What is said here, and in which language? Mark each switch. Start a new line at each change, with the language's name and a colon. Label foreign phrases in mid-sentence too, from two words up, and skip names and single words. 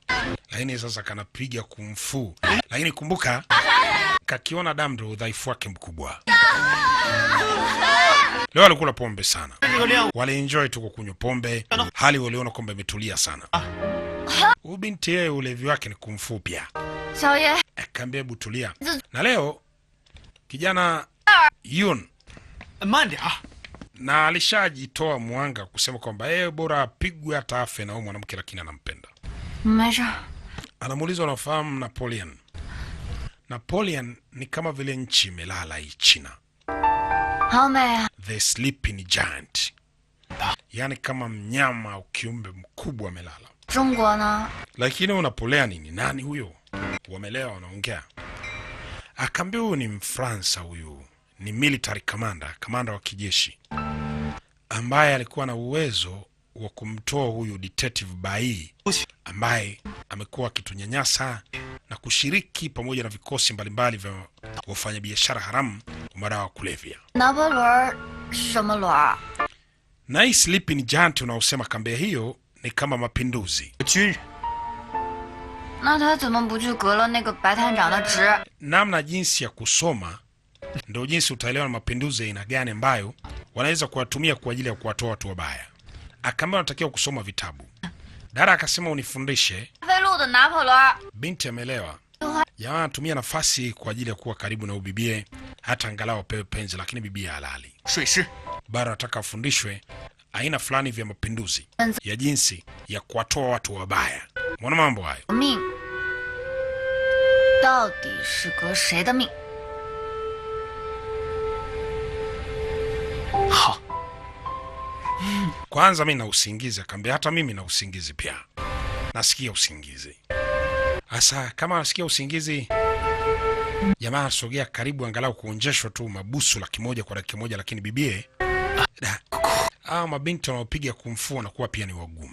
Swahili: Lakini sasa kanapiga kumfu. Lakini kumbuka kakiona damu ndo udhaifu wake mkubwa. Leo walikula pombe sana. Walienjoy tu kunywa pombe. Hali waliona kwamba imetulia sana. Ubinti yeye ulevi wake ni kumfu pia.
Chinese: 小爷，
Swahili: Akaambia butulia. Na leo kijana Yun
Chinese: 慢点啊！
Swahili: na alishajitoa mwanga kusema kwamba bora apigwe hata afe na huyo mwanamke, lakini anampenda.
Chinese: 没事。
Swahili: Anamuuliza unafahamu Napoleon? Napoleon ni kama vile nchi imelala hii China.
Chinese: 好美啊！
English: The sleeping giant.
Swahili: Yaani kama mnyama au kiumbe mkubwa amelala.
Chinese: 中国呢？
Swahili: Lakini Napoleon ni nani huyo? Wamelewa wanaongea. Akaambia huyu ni Mfransa huyu. Ni
English: military commander,
Swahili: kamanda wa kijeshi. Ambaye alikuwa na uwezo wa kumtoa huyu detective Bai ambaye amekuwa akitunyanyasa na kushiriki pamoja na vikosi mbalimbali vya wafanyabiashara haramu wa madawa ya kulevya.
Chinese: 拿破仑什么轮？
Swahili: Na hii
English: sleeping giant
Swahili: unaosema kambi hiyo ni kama mapinduzi.
Chinese: 军人那他怎么不去革了那个白探长的职？
Swahili: Namna jinsi ya kusoma ndio jinsi utaelewa na mapinduzi aina gani ambayo wanaweza kuwatumia kwa ajili ya kuwatoa watu wabaya. Akaambia unatakiwa kusoma vitabu. Dara akasema unifundishe.
Chinese: 飞路的拿破仑，
Swahili: Binti ameelewa. Jamaa anatumia nafasi kwa ajili ya kuwa karibu na ubibie, hata angalau apewe penzi, lakini bibie halali.
Chinese: 水师
Swahili: Bara nataka afundishwe aina fulani vya mapinduzi ya jinsi ya kuwatoa watu wabaya. Mbona mambo hayo?
Chinese: 命到底是革谁的命？好，
Swahili: Kwanza mimi na usingizi, akaambia hata mimi na usingizi pia. Nasikia usingizi. Asa kama nasikia usingizi, jamaa asogea karibu angalau kuonjeshwa tu mabusu 100 kwa dakika moja, lakini bibie mabinti wanaopiga kumfua na kuwa pia ni wagumu.